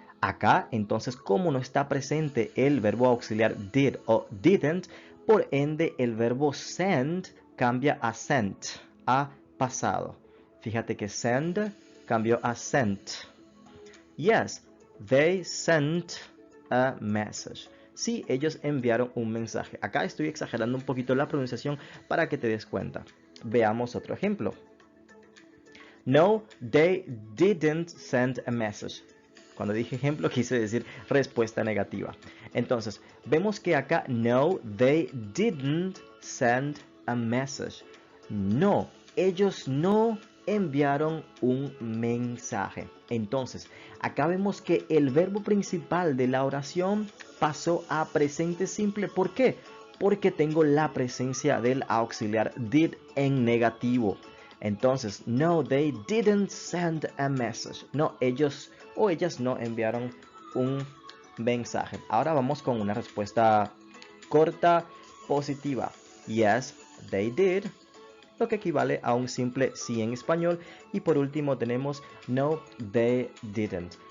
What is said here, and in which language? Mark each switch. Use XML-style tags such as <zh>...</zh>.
<es>Acá, entonces, como no está presente el verbo auxiliar did o didn't, por ende el verbo send cambia a sent, a pasado. Fíjate que send cambió a sent.</es> <en>Yes, they sent a message.</en> <es>Sí, ellos enviaron un mensaje. Acá estoy exagerando un poquito la pronunciación para que te des cuenta. Veamos otro ejemplo.</es> <en>No, they didn't send a message.</en> <es>Cuando dije ejemplo quise decir respuesta negativa. Entonces, vemos que acá</es> <en>no, they didn't send a message.</en> <es>No, ellos no enviaron un mensaje. Entonces, acá vemos que el verbo principal de la oración pasó a presente simple. ¿Por qué? Porque tengo la presencia del auxiliar did en negativo. Entonces,</es> <en>no, they didn't send a message.</en> <es>No, ellos o ellas no enviaron un mensaje. Ahora vamos con una respuesta corta, positiva.</es> <en>Yes, they did,</en> <es>lo que equivale a un simple sí en español. Y por último tenemos</es> <en>no, they didn't.</en>